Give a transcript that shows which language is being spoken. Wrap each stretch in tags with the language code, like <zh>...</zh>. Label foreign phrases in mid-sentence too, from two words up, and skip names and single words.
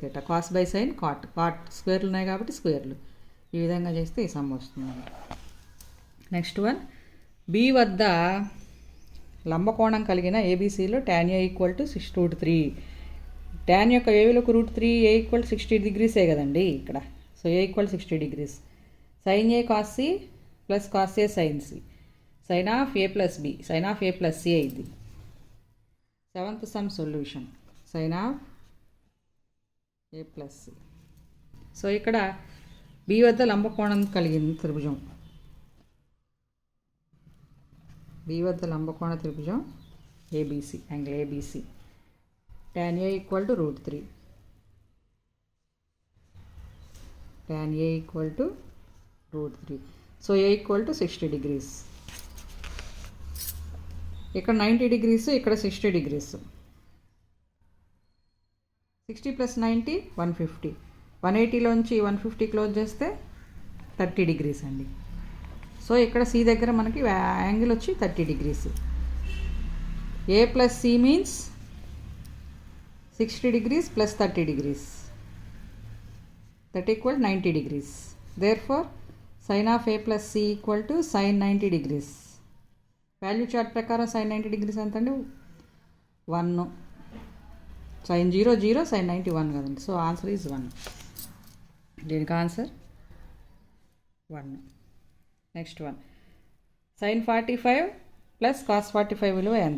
<en>cos/sin cot, cot squares</en> <te>ఉన్నాయి కాబట్టి స్క్వేర్లు. ఈ విధంగా చేస్తే ఈ సమ్ వస్తుంది.</te> <en>next one,</en> <te>బి వద్ద లంబకోణం కలిగిన ఏబీసీలో tan A = 6√3. tan యొక్క ఏ విలువకు √3, a = 60 degrees కదండి ఇక్కడ. సో a = 60 degrees.</te> <en>sin A cos C + cos A sin C, sin of A + B, sin of A + C అయింది. 7th sum solution, sin of A + C.</en> <te>సో ఇక్కడ B వద్ద లంబకోణం కలిగిన త్రిభుజం, B వద్ద లంబకోణ త్రిభుజం ABC, యాంగిల్ ABC.</te> <en>tan A = √3, tan A = √3.</en> <te>సో A = 60 degrees. ఇక్కడ 90 degrees, ఇక్కడ 60 degrees. 60 + 90 150, 180లోంచి 150 క్లోజ్ చేస్తే 30 degrees అండి. సో ఇక్కడ C దగ్గర మనకి యాంగిల్ వచ్చి 30 degrees.</te> <en>A + C మీన్స్ 60 degrees plus 30 degrees. That equal 90 degrees. Therefore, sin of a plus c equal to sin 90 degrees.</en> <te>వాల్యూ చార్ట్ ప్రకారం</te> <en>sin 90 degrees</en> <te>ఎంత అండి? 1.</te> <en>sin 0 0, sin 90 1 కదండి. so answer is 1.</en> <te>దీనికి ఆన్సర్ 1.</te> <en>next one, sin 45 plus cos 45</en> <te>విలువ ఎంత?</te>